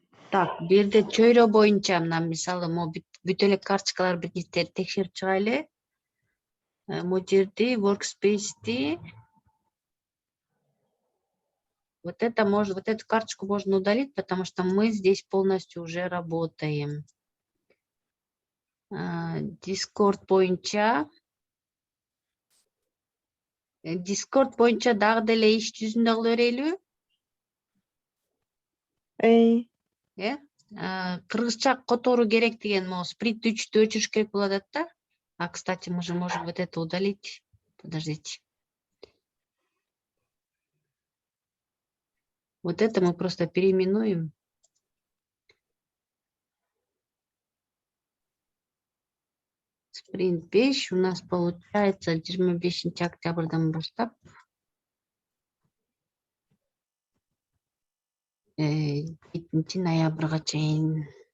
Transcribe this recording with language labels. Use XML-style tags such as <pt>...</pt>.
<ky>Так, бул жерде чөйрө боюнча мына мисалы бүт эле карточкалар биринчи текшерип чыгайлы. Бул жерде</ky> <ru>workspace'ти вот эту карточку можно удалить, потому что мы здесь полностью уже работаем.</ru> <ky>Discord боюнча дагы деле иш жүзүндө кыла берели. Кыргызча которуу керек деген могу спринт 3'тү өчүрүш керек болуп атат да.</ky> <ru>Кстати, мы же можем вот это удалить. Подождите. Вот это мы просто переименуем.</ru> <ky>Спринт 5</ky> <ru>у нас получается</ru> <ky>25 октябрдан баштап 7 ноябрга чейин.</ky>